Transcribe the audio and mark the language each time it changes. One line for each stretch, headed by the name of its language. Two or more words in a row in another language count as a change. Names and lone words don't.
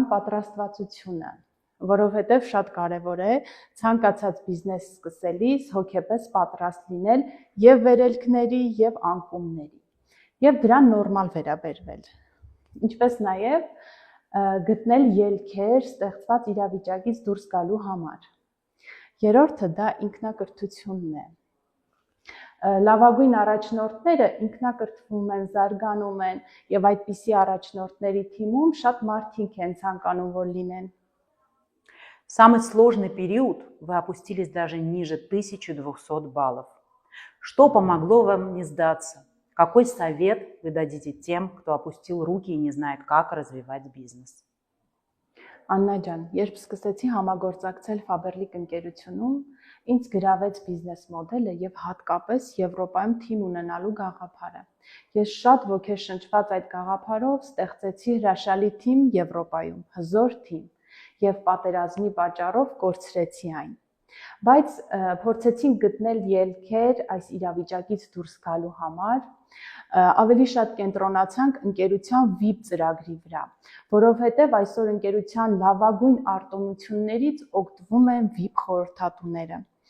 Armenian: պատրաստվածությունը, որովհետև շատ կարևոր է ցանկացած բիզնես սկսելիս հոգեպես պատրաստ լինել եւ վերելքների եւ անկումների եւ դրան նորմալ վերաբերվել, ինչպես նաեւ գտնել ելքեր ստեղծված իրավիճակից դուրս գալու համար։ Երրորդը դա ինքնակրթությունն է։ Լավագույն առաջնորդները ինքնակրթվում են, զարգանում են եւ այդպիսի առաջնորդների թիմում շատ մարդիկ են ցանկանում որ լինեն։
Russian: Самый сложный период вы опустились даже ниже 1200 баллов. Что помогло вам не сдаться? Какой совет вы дадите тем, кто опустил руки и не знает, как развивать бизнес?
Armenian: Աննա ջան, երբ սկսեցի համագործակցել Faberlic ընկերությունում, ինձ գրավեց բիզնես մոդելը եւ հատկապես Եվրոպայում թիմ ունենալու գաղափարը։ Ես շատ ոգեշնչված այդ գաղափարով ստեղծեցի հրաշալի թիմ Եվրոպայում, հզոր թիմ եւ պատերազմի պատճառով կորցրեցի այն։ Բայց փորձեցինք գտնել ելքեր այս իրավիճակից դուրս գալու համար, ավելի շատ կենտրոնացանք ընկերության VIP ծրագրի վրա, որովհետև այսօր ընկերության լավագույն արտոնություններից օգտվում են VIP խորհրդատուները։